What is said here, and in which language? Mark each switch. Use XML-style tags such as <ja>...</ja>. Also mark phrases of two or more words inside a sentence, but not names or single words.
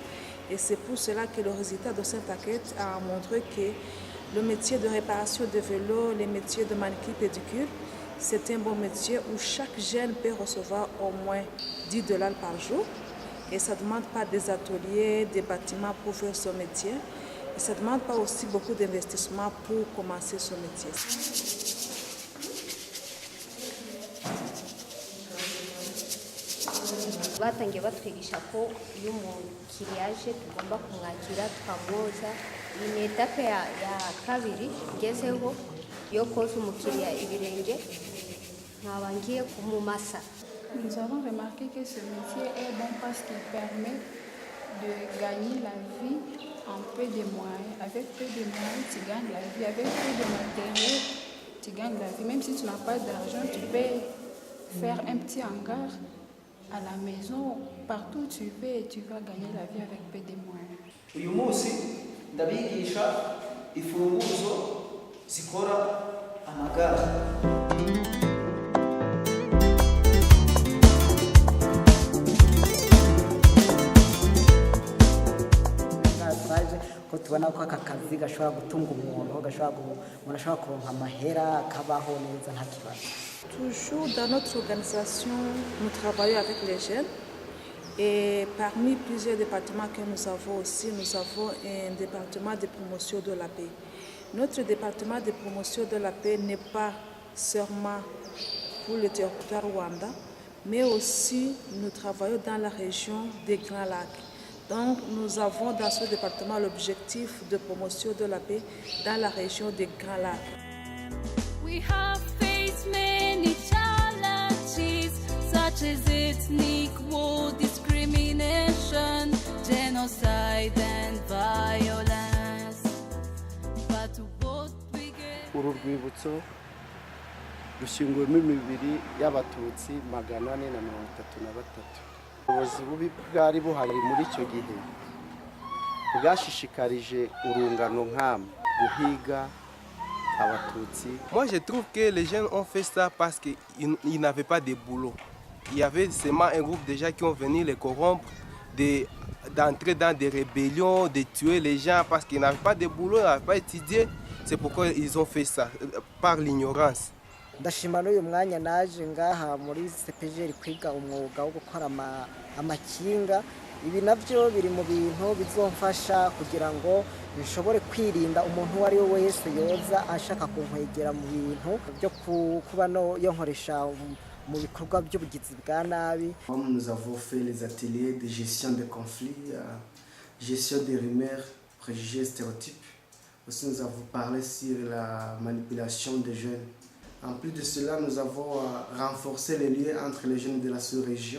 <fr>Et c'est pour cela que le résultat de cette enquête a montré que le métier de réparation de vélos, les métiers de manucure pédicure, c'est un bon métier où chaque jeune peut recevoir au moins 10 $ par jour. Et ça ne demande pas des ateliers, des bâtiments pour faire ce métier. Et ça ne demande pas aussi beaucoup d'investissement pour commencer ce métier.</fr> <rw>batangiye batwigisha ko iyo umukiriya aje tugomba kumwakira tukamwoza. Iyi ni etape ya kabiri ngezeho yo koza umukiriya ibirenge nkaba ngiye kumumasa.</rw> <fr>Nous avons remarqué que ce métier est bon parce qu'il permet de gagner la vie en peu de moyens. Avec peu de moyens, tu gagnes la vie. Avec peu de matériel, tu gagnes la vie. Même si tu n'as pas d'argent, tu peux faire un petit hangar à la maison, partout où tu veux, et tu vas gagner la vie avec peu de moyens.</fr> <rn>Uyu munsi ndabigisha imfunguzo zikora amagare. Ko tubona ko aka kazi gashobora gutunga umuntu, umuntu ashobora kuronka amahera akabaho neza nta kibazo.</rn> <fr>Toujours dans notre organisation, nous travaillons avec les jeunes et parmi plusieurs départements que nous avons aussi, nous avons un département de promotion de la paix. Notre département de promotion de la paix n'est pas seulement pour le territoire Rwanda, mais aussi nous travaillons dans la région des Grands Lacs. Donc nous avons dans ce département l'objectif de promotion de la paix dans la région des Grands Lacs.</fr> <en>We have faced many challenges such as ethnic war, discrimination, genocide and violence. But what we get...</en> <rw>Uru rwibutso rushyinguwemo imibiri y'Abatutsi 433. Ubuyobozi bubi bwari buhari muri icyo gihe bwashishikarije urungano nk'ama guhiga Abatutsi.</rw> <fr>Moi je trouve que les jeunes ont fait ça parce qu'ils n'avaient pas de boulot. Il y avait seulement un groupe de gens qui ont venu les corrompre, d'entrer dans des rébellions, de tuer les gens parce qu'ils n'avaient pas de boulot, ils n'avaient pas étudié. C'est pourquoi ils ont fait ça, par l'ignorance.</fr> <rn>Ndashima n'uyu mwanya naje ngaha muri CPGR kwiga umwuga wo gukora amakinga. Ibi navyo biri mu bintu bizomfasha kugira ngo bishobore kwirinda umuntu wari we wese yoza ashaka kunkwegera mu bintu byo kuba no yonkoresha mu bikorwa by'ubugizi bwa nabi.</rn> <fr>Nous avons fait les ateliers de gestion des conflits, gestion des rumeurs, préjugés, stéréotypes. Aussi nous avons parlé sur la manipulation des jeunes. En plus de cela, nous avons renforcé les liens entre les jeunes de la sous-région.</fr>